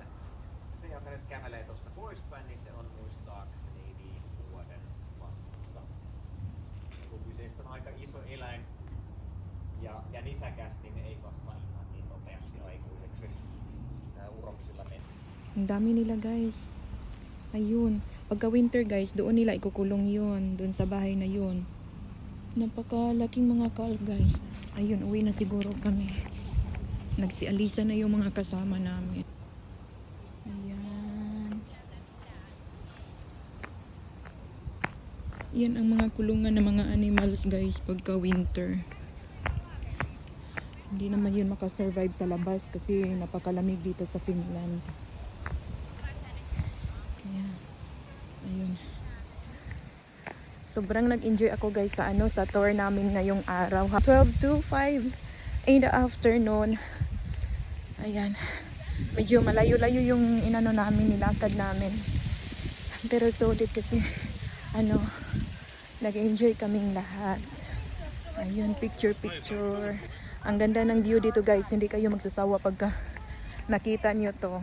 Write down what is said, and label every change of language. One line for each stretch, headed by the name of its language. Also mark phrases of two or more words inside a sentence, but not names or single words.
Finnish: Se, joka nyt kävelee tuosta poispäin, niin se on muistaakseni niin vuoden vastuuta. Kun kyseessä on aika iso eläin ja nisäkäs, niin ne ei kasva ihan niin nopeasti aikuiseksi. Tää uroksilla menee.
Filipino: Ang dami nila guys. Ayun. Pagka winter guys, doon nila ikukulong yun. Doon sa bahay na yun. Napakalaking mga calf guys. Ayun, uwi na siguro kami. Nagsialisa na yung mga kasama namin. Ayan. Yan ang mga kulungan ng mga animals guys pagka winter. Hindi naman yun makasurvive sa labas kasi napakalamig dito sa Finland. Ayan. Ayun. Sobrang nag-enjoy ako guys sa sa tour namin ngayong araw.
English: 12 to 5 in the afternoon.
Filipino: Ayan. Medyo malayo-layo yung inano namin, nilakad namin. Pero solid kasi nag-enjoy kaming lahat. Ayun, picture. Ang ganda ng view dito guys, hindi kayo magsasawa pagka nakita nyo to.